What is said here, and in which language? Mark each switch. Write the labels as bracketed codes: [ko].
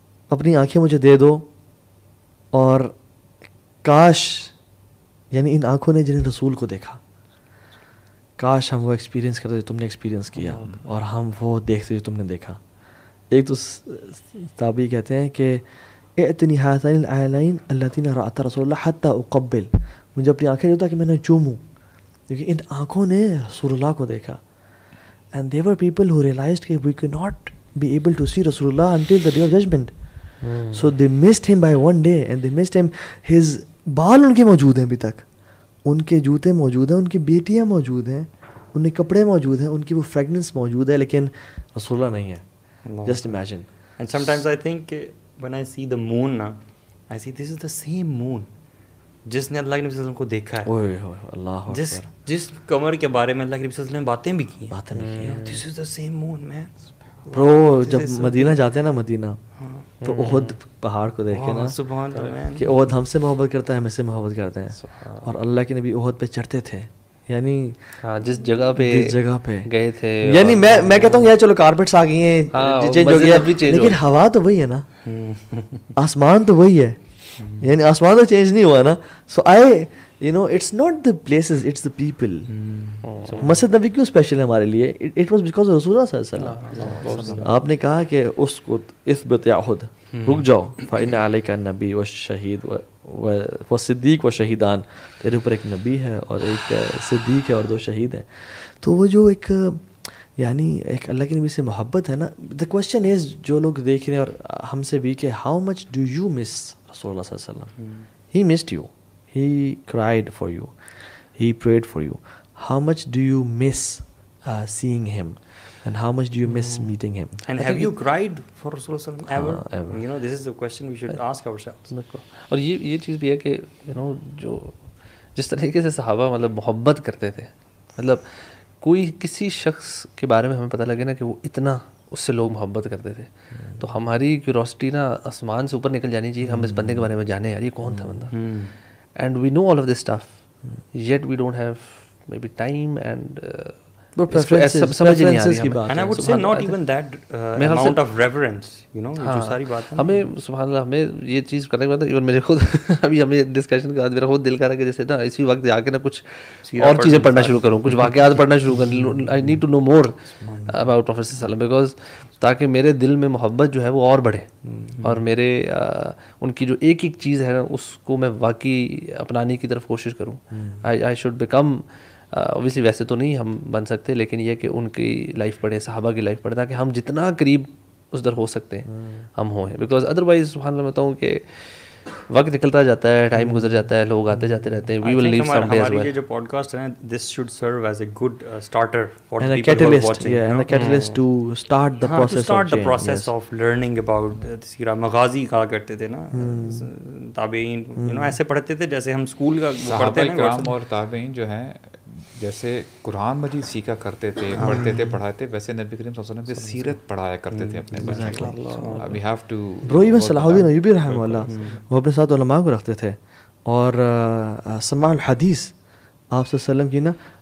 [ur] اپنی آنکھیں مجھے دے دو, اور کاش, یعنی ان آنکھوں نے جنہیں رسول کو دیکھا, کاش ہم وہ ایکسپیرینس کرتے جو تم نے ایکسپیرینس کیا, اور ہم وہ دیکھتے جو تم نے دیکھا. ایک تو تابعی کہتے ہیں کہ [ar] اعتنی ہاتین العینین اللتین رأت رسول اللہ حتی اقبل, [ur] مجھے اپنی آنکھیں دیتا کہ میں نے چوموں, کیونکہ ان آنکھوں نے رسول اللہ کو دیکھا. [en] and there were people who realized [ur] کہ [en] we could not be able to see رسول اللہ until the day of judgment. So they missed him by 1 day and they missed him. His [ur] بال ان کے موجود ہیں ابھی تک, ان کے جوتے موجود ہیں, ان کی بیٹیاں موجود ہیں, ان کے کپڑے موجود ہیں, ان کی وہ فریگنس موجود ہے, لیکن رسول اللہ نہیں ہے. [en] Just imagine. And sometimes I think when I see the moon now, I see this is the same moon [ur] جس نے اللہ کے نبی صلی اللہ علیہ وسلم کو دیکھا ہے, اللہ جس قمر کے بارے میں اللہ کے نبی صلی اللہ علیہ وسلم نے باتیں بھی کی ہیں. [en] This is the same moon, man. [ur] برو جب مدینہ جاتے ہیں نا, مدینہ تو احد پہاڑ کو دیکھ کے نا سبحان اللہ کہ احد ہم سے محبت کرتا ہے, ہم سے محبت کرتے ہیں, اور اللہ کے نبی احد پہ چڑھتے تھے. یعنی جس جگہ پہ گئے تھے, یعنی میں کہتا ہوں یار چلو کارپیٹس آ گئی ہیں, چینج ہو گیا, لیکن ہوا تو وہی ہے نا, آسمان تو وہی ہے, یعنی آسمان تو چینج نہیں ہوا نا. [en] So it's not the places, it's the people. [ur] مسجد نبی کیوں اسپیشل ہے ہمارے لیے؟ [en] it was because of [ur] رسول اللہ صلی اللہ علیہ وسلم. آپ نے کہا کہ [ar] اسکت اثبت یا احد, [ur] رک جاؤ, [ar] فإن علیک النبی والشہید والصدیق والشہیدان, [ur] تیرے اوپر ایک نبی ہے اور ایک صدیق ہے اور 2 شہید ہیں. تو وہ جو ایک یعنی ایک اللہ کے نبی سے محبت ہے نا. [en] the question is [ur] جو لوگ دیکھ رہے ہیں اور ہم سے بھی کہ [en] how much do you miss [ur] رسول اللہ صلی اللہ علیہ وسلم. [en] he missed you, he cried for you, he prayed for you. How much do you miss seeing him, and how much do you miss meeting him? And have you cried for Rasulullah sallallahu alaihi wasallam ever? This is the question we should ask ourselves. [ur] اور یہ چیز بھی ہے کہ جو جس طریقے سے صحابہ مطلب محبت کرتے تھے, مطلب کوئی کسی شخص کے بارے میں ہمیں پتہ لگے نا کہ وہ اتنا اس سے لوگ محبت کرتے تھے, تو ہماری کیوروسٹی نا آسمان سے اوپر نکل جانی چاہیے, ہم اس بندے کے بارے میں جانیں یار یہ کون تھا بندہ. [en] And we know all of this stuff, yet we don't have maybe time and [ur] سمجھ نہیں آ رہی ہمیں. [en] And I would say not even that amount of reverence, you know, [ur] جو ساری بات ہے ہمیں سبحان اللہ ہمیں یہ چیز کرنے کے بعد ایون میرے خود ابھی ہمیں ڈسکشن کے بعد میرا خود دل کر رہا ہے کہ جیسے نا اسی وقت جا کے نا کچھ اور چیزیں پڑھنا شروع کروں, کچھ واقعات پڑھنا شروع کروں. [en] I need to know more about prophet [ur] صلی اللہ علیہ وسلم, [en] because [ur] تاکہ میرے دل میں محبت جو ہے وہ اور بڑھے, اور میرے ان کی جو ایک ایک چیز ہے نا اس کو میں واقعی اپنانے کی طرف کوشش کروں. [en] I should become, [ur] اوبیسلی ویسے تو نہیں ہم بن سکتے, لیکن یہ کہ ان کی لائف پڑھے, صحابہ کی لائف پڑھے, تاکہ ہم جتنا قریب اس در ہو سکتے ہیں ہم ہوں. [en] because otherwise [ur] سبحان اللہ بتاؤں کہ وقت نکلتا جاتا ہے, ٹائم گزر جاتا ہے, لوگ آتے جاتے رہتے ہیں. [en] We will leave some day as well. [ur] یہ جو پوڈ کاسٹ ہے [en] This should serve as a good starter for and a the people who are catalyst, watching, yeah, and a catalyst to start the process of learning about سیرہ. [ur] مغازی کہا کرتے تھے نا تابعین, [en] you know, [ur] ایسے پڑھتے تھے جیسے ہم اسکول کا پڑھتے ہیں نا. کرام اور تابعین جو ہیں جیسے قرآن مجید سیکھا کرتے تھے, پڑھتے تھے, پڑھاتے, ویسے نبی کریم صلی اللہ علیہ وسلم کی سیرت پڑھایا کرتے تھے اپنے بچوں کو. [en] We have to [ur] برو ایون صلاح الدین ایوبی رحمہ اللہ وہ اپنے ساتھ علماء کو رکھتے تھے, اور سماع الحدیث آپ صلی اللہ علیہ وسلم کی نا.